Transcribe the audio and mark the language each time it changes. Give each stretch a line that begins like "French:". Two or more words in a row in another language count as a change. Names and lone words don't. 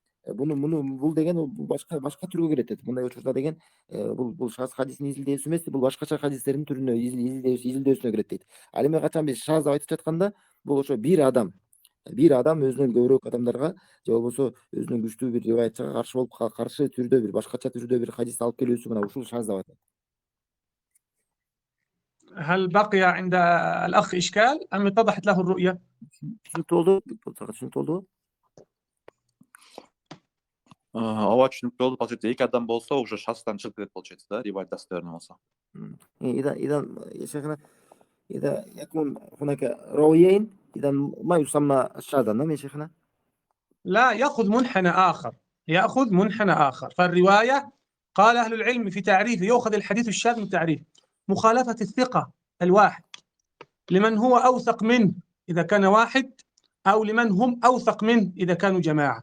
Kyrgyz: Бул деген башка түргө кирет дейт. Мындай учурда деген бул шаз хадисин изилдөөсү эмес, бул башкача хадистердин түрүнө изилдөөсүнө кирет дейт. Ал эми качан биз шаз деп айтып жатканда, бул ошо бир адам Бир адам өзүнөн көбүрөөк адамдарга же болбосо өзүнөн күчтүү бир риваятчыга каршы болуп каршы түрдө бир башкача түрдө бир хадисти алып келүүсү мына ушул шаз деп аталат.
Arabic: هل بقي عند الأخ إشكال أم اتضحت له الرؤية؟
Kyrgyz: Түшүнүктүү болдубу? Түшүнүктүү болдубу? ооба түшүнүктүү болду. Получается, эки адам болсо уже шастан чыгып кетет, получается, да, риваят достоверный болсо.
Arabic: إذا يكون هناك راويين إذا ما يسمى شاذا، نعم يا شيخنا؟ لا، يأخذ منحنى آخر، يأخذ منحنى آخر. فالرواية قال أهل العلم في تعريفه يؤخذ الحديث الشاذ من تعريف مخالفة الثقة الواحد لمن هو أوثق منه إذا كان واحد، أو لمن هم أوثق منه إذا كانوا جماعة.